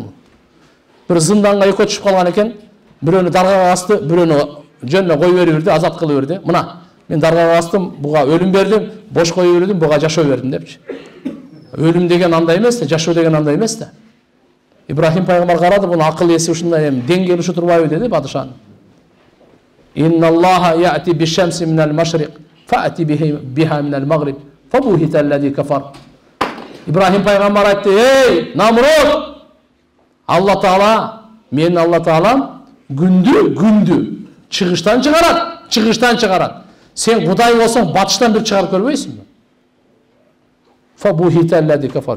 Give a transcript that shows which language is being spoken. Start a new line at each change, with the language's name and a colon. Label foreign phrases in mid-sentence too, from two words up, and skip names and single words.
Kyrgyz: Бир зынданга экөө түшүп калган экен, бирөөнү даргага асты, бирөөнү жөнүнө кой берип берди, азат кылып берди. Мына, мен даргага астым, буга өлүм бердим, бош коюп бердим, буга жашоо бердим депчи. Өлүм деген андай эмес да, жашоо деген андай эмес да. Ибрахим пайгамбар карады, бунун акыл эси ушундай эми деңгели ушу турбайбы деди падышаны.
Arabic: إن الله يأتي بالشمس من المشرق فأت بها من المغرب فبهت الذي كفر.
Kyrgyz: Ибрахим пайгамбар айтты: "Эй, Намруд! Алла Таала, мен Алла Таалам күндү чыгыштан чыгарат. Сен Кудай болсоң, батыштан бир чыгарып көрбөйсүңбү?"
Arabic: فبهت الذي كفر.